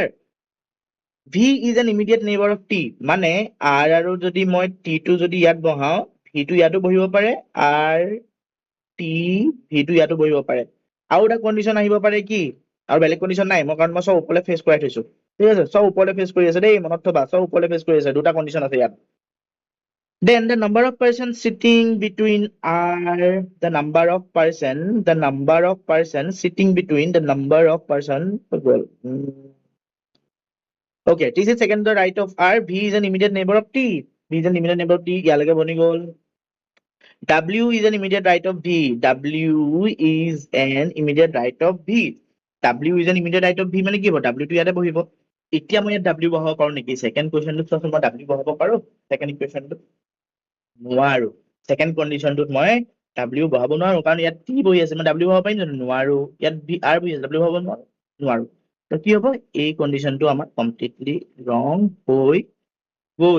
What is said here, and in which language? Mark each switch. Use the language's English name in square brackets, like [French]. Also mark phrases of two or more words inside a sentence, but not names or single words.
[English] V is an immediate neighbour of T, [Assamese] মানে আৰ আৰু যদি মই টি টো যদি ইয়াত বহাও, ভি টো ইয়াতো বহিব পাৰে, আৰ টি ভি টো ইয়াতো বহিব পাৰে। আৰু এটা কণ্ডিশ্যন আহিব পাৰে কি, আৰু বেলেগ কণ্ডিশ্যন নাই, মই কাৰণ মই চব ওপৰলৈ ফেচ কৰাই থৈছো। ঠিক আছে, চব ওপৰলৈ ফেচ কৰি আছে দেই, মনত থবা, চব ওপৰলৈ ফেচ কৰি আছে, দুটা কণ্ডিশ্যন আছে ইয়াত। [English] Then the number of persons sitting between are the number of person sitting between the number of person. Okay, T is second to the right of R. V is an immediate neighbor of T. V is an immediate neighbor of T. [Assamese] ইয়ালৈকে বনি গ'ল। [English] W is an immediate right of V. W is an immediate right of V. W is an immediate right of V [Assamese] মানে কি হ'ব, W টো ইয়াতে বহিব। এতিয়া মই ইয়াত W বহাব পাৰো নেকি? [English] second questionটোত [Assamese] চোৱাচোন, মই W বহাব পাৰো [English] second equationটোত? [Assamese] নোৱাৰো। [English] second conditionটোত [Assamese] মই W বহাব নোৱাৰো, কাৰণ ইয়াত T বহি আছে, মই W বহাব পাৰিম জানো? নোৱাৰো। ইয়াত R বহি আছে, W বহাব নোৱাৰো। তো কি হ'ব, এই কণ্ডিশ্যনটো আমাৰ [English] completely wrong [Assamese] হৈ গ'ল।